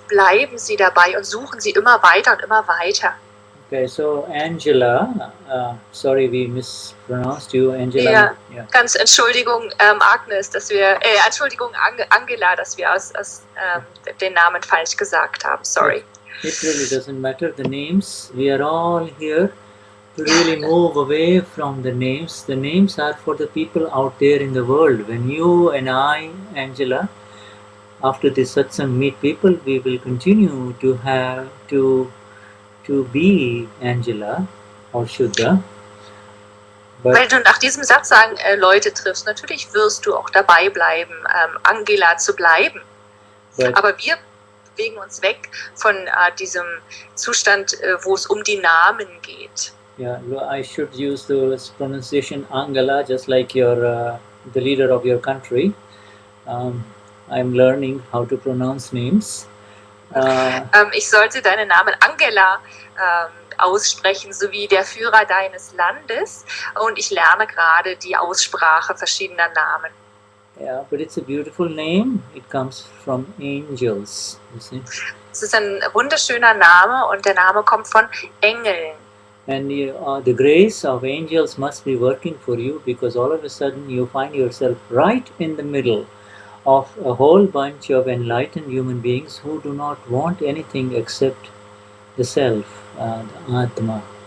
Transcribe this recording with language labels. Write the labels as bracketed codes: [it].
[de] bleiben sie dabei und suchen sie immer weiter und immer weiter. [en] here. Okay, so Angela, sorry we mispronounced you, Angela. [de] Ja, ganz Entschuldigung, Agnes, dass wir, Entschuldigung, Angela, dass wir den Namen falsch gesagt haben. [en] Sorry. It really doesn't matter the names. We are all here to really move away from the names. The names are for the people out there in the world. When you and I, Angela, after this satsang meet people, we will continue to have to be Angela or Shuddha. [de] Weil du nach diesem Satsang Leute triffst, natürlich wirst du auch dabei bleiben, Angela zu bleiben. Aber wir bewegen uns weg von diesem Zustand, wo es um die Namen geht. [en] Yeah, I should use the pronunciation Angela, just like your the leader of your country. I'm learning how to pronounce names. [de] Ich sollte deinen Namen Angela aussprechen, sowie der Führer deines Landes, und ich lerne gerade die Aussprache verschiedener Namen. [en] Yeah, but it's a beautiful name. It comes from angels, you see. [de] Es ist ein wunderschöner Name, und der Name kommt von Engeln. [en] And the grace of angels must be working for you, because all of a sudden you find yourself right in the middle of a whole bunch of enlightened human beings who do not want anything except the self, the Atma.